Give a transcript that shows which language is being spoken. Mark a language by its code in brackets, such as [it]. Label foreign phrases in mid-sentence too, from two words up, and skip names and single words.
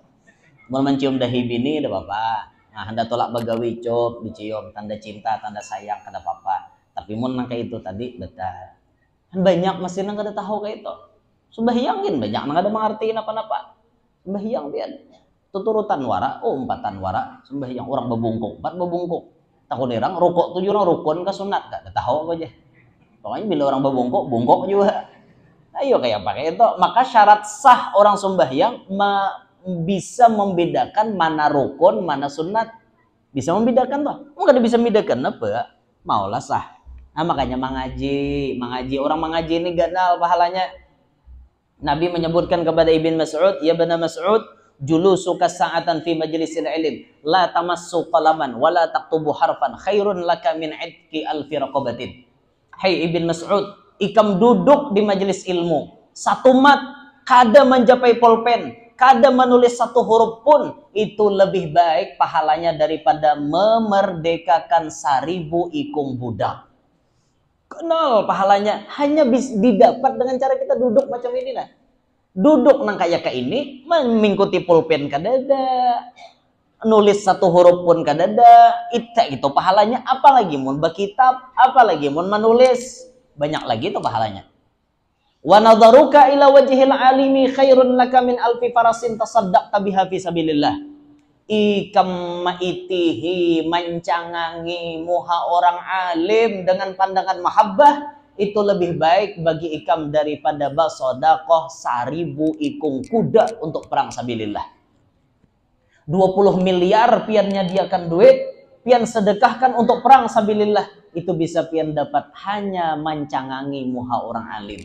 [bjn] Mau mencium dahi bini ada apa-apa. Nah, hendak tolak bagawi cup dicium, tanda cinta, tanda sayang kada apa-apa. Tapi mun nang kayak itu tadi batal. Kan banyak masih nang kada tahu kayak itu. Sembahyangin banyak nang kada mengerti apa-apa. Sembahyang pian tuturutan wara, umpatan wara, sembahyang orang bebungkuk, 4 bebungkuk. [id] Takut orang rukuk 7 orang rukun ke sunat, gak tahu apa aja. [bjn] Pokoknya bila orang bebungkuk, bungkuk juga. [id] Ayo kayak pakai itu. Maka syarat sah orang sembahyang bisa membedakan mana rukun, mana sunat. Bisa membedakan toh. Enggak bisa membedakan apa? Maulah sah. [bjn] Nah, makanya mengaji orang mengaji ini ganal pahalanya. [id] Nabi menyebutkan kepada Ibn Mas'ud, ya Ibn Mas'ud, [ar] جلوسك ساعة في مجلس العلم لا تمس قلما ولا تكتب حرفا خير لك من عتق ألف رقبة. [id] Hai Ibn Mas'ud, [bjn] ikam duduk di majelis ilmu, satu mat, kada mencapai pulpen, kada menulis satu huruf pun, itu lebih baik pahalanya daripada memerdekakan 1000 ikung budak. [id] Kenal pahalanya hanya bisa didapat dengan cara kita duduk macam ini lah. [bjn] Duduk nang kayak ini mengikuti pulpen kadada, nulis satu huruf pun kadada, itu pahalanya. Apalagi mun berkitab, apalagi mun menulis, banyak lagi itu pahalanya. [ar] ونظرك إلى وجه العالم خير لك من ألف فرس تصدقت بها في سبيل الله. [bjn] Ikam maitihi mancangangi muha orang alim dengan pandangan mahabbah, itu lebih baik bagi ikam daripada basodakoh 1000 ikung kuda untuk perang sabilillah. 20 miliar pian nyediakan duit, pian sedekahkan untuk perang sabilillah, itu bisa pian dapat hanya mancangangi muha orang alim.